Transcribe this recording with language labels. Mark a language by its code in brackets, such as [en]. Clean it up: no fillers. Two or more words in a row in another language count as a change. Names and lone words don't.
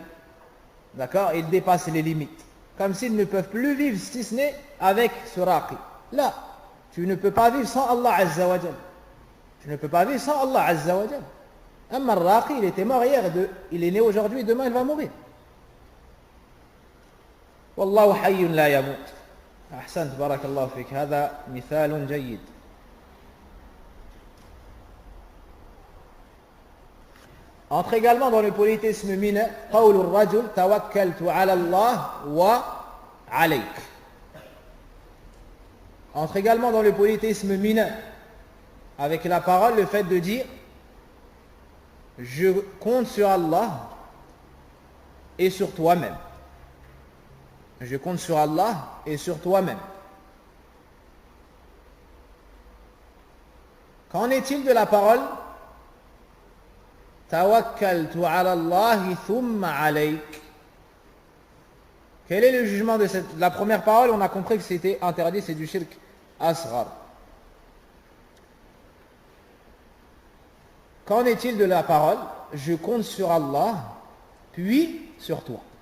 [fr] D'accord? Ils dépassent les limites. Comme s'ils ne peuvent plus vivre si ce n'est avec ce raqi. Là, tu ne peux pas vivre sans Allah [ar] عز وجل. [fr] Tu ne peux pas vivre sans Allah [ar] عز وجل. أما الراقي, [fr] il était mort hier, il est né aujourd'hui et demain il va mourir. [ar] والله حي لا يموت. أحسنت، بارك الله فيك. هذا مثال جيد. [fr] Entre également dans le polythéisme mineur, [ar] قول الرجل توكلت على الله وعليك. [fr] Entre également dans le polythéisme mineur, avec la parole, le fait de dire je compte sur Allah et sur toi-même. Je compte sur Allah et sur toi-même. Qu'en est-il de la parole [ar] توكلت على الله ثم عليك? [fr] Quel est le jugement de la première parole? On a compris que c'était interdit, c'est du [ar] شرك أصغر. [fr] Qu'en est-il de la parole je compte sur Allah puis sur toi?